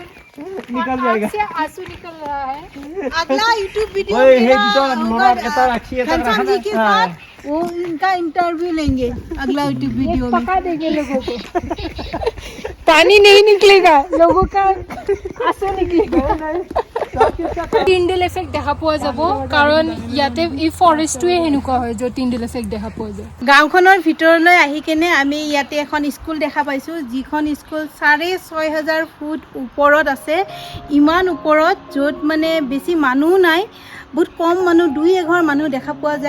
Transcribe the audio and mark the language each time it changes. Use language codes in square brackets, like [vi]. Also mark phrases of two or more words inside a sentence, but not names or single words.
[hi] निकल जाएगा, से आंसू निकल रहा है। अगला यूट्यूब वीडियो घनश्याम जी के साथ वो इनका इंटरव्यू लेंगे अगला यूट्यूब वीडियो में। पका देंगे लोगों को। पानी नहीं निकलेगा, लोगों का आंसू निकलेगा। [en] Tyndall effect [as] দেখা পোৱা যাব, কাৰণ ইয়াতে এই ফৰেষ্টটোৱে সেনেকুৱা হয় য'ত [en] Tyndall effect [as] দেখা পোৱা যায়। গাঁওখনৰ ভিতৰলৈ আহি কেনে আমি ইয়াতে এখন স্কুল দেখা পাইছোঁ, যিখন স্কুল 6,500 ফুট ওপৰত আছে। ইমান ওপৰত, য'ত মানে বেছি মানুহ নাই, বহুত কম মানুহ, 2-1 মানুহ দেখা পোৱা যায়।